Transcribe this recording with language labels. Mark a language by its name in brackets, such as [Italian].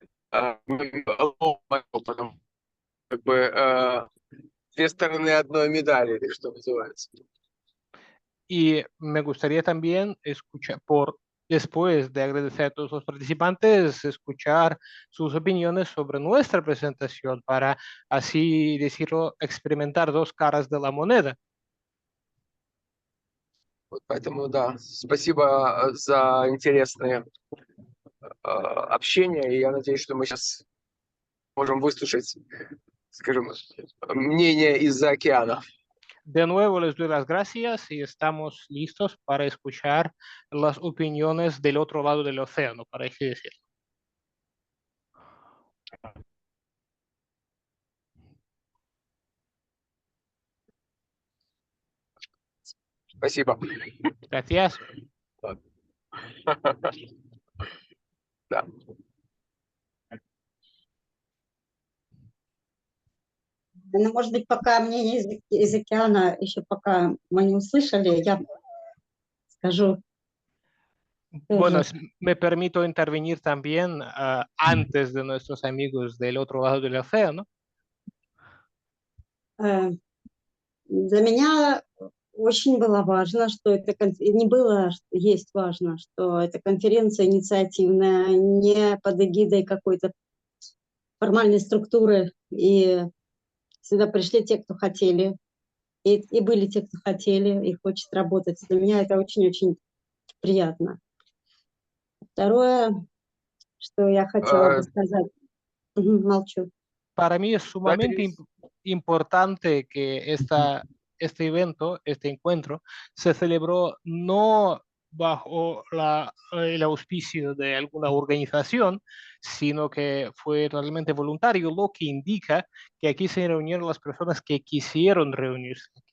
[Russian] Потому как бы две стороны одной медали, что называется. [Spanish] Y me gustaría también escuchar, después de agradecer a todos los participantes, escuchar sus opiniones sobre nuestra presentación para, así decirlo, experimentar dos caras de la moneda. [Russian] Вот поэтому, да, спасибо за интересное общение, и я надеюсь, что мы сейчас можем выслушать, скажем, мнение из-за океана. [Spanish] De nuevo les doy las gracias y estamos listos para escuchar las opiniones del otro lado del océano, para así decirlo. [Russian] Спасибо. [Spanish] Gracias. [Russian] Да. Ну, может быть, пока мнение из океана, еще пока мы не услышали, я скажу. [Spanish] Bueno, me permito intervenir también antes de nuestros amigos del otro lado del océano. [Russian] Для меня очень было важно, что это не было, есть важно, что эта конференция инициативная, не под эгидой какой-то формальной структуры, и сюда пришли те, кто хотели, и были те, кто хотели и хочет работать. Для меня это очень-очень приятно. Второе, что я хотела бы сказать, молчу. [Spanish] Para mí es sumamente importante que este evento, este encuentro, se celebró no bajo el auspicio de alguna organización, sino que fue realmente voluntario, lo que indica que aquí se reunieron las personas que quisieron reunirse.